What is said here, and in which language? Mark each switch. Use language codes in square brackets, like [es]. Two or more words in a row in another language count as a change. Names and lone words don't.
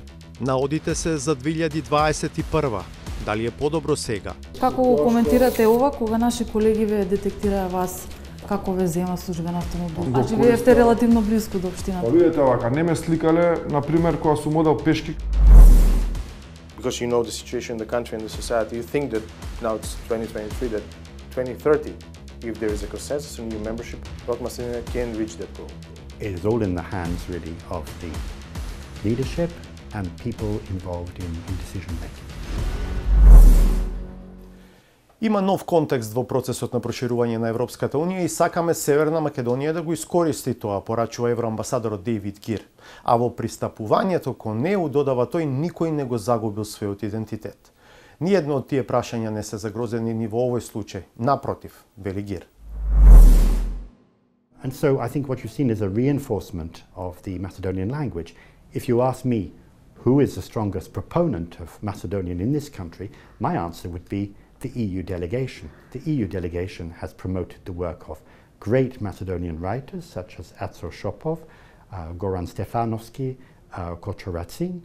[mk] Наодите се за 2021. Дали е подобро сега? Како го коментирате ова кога наши колеги ве детектираа вас како ве зема службен автомобил? А живеевте релативно близко до општината. Видете вака, не ме сликале, например, кога сум одел пешки. [en] Because you know the situation in the country and the society, you think that now it's 2023, that 2030, if there is a consensus on EU membership, North Macedonia can reach that goal. It is all in the hands, really, of the leadership and people involved in decision making. [mk] Има нов контекст во процесот на проширување на Европската Унија и сакаме Северна Македонија да го искористи тоа, порачува евроамбасадорот Дейвид Гир. А во пристапувањето кон неу, додава тој, никој не го загубил својот идентитет. Ниедно од тие прашања не се загрозени ни во овој случај. Напротив, вели Гир. [en] And so I think what you've seen is a reinforcement of the Macedonian language. If you ask me who is the strongest proponent of Macedonian in this country, my answer would be the EU delegation. The EU delegation has promoted the work of great Macedonian writers such as Aco Shopov, Goran Stefanovski, Kočoracin.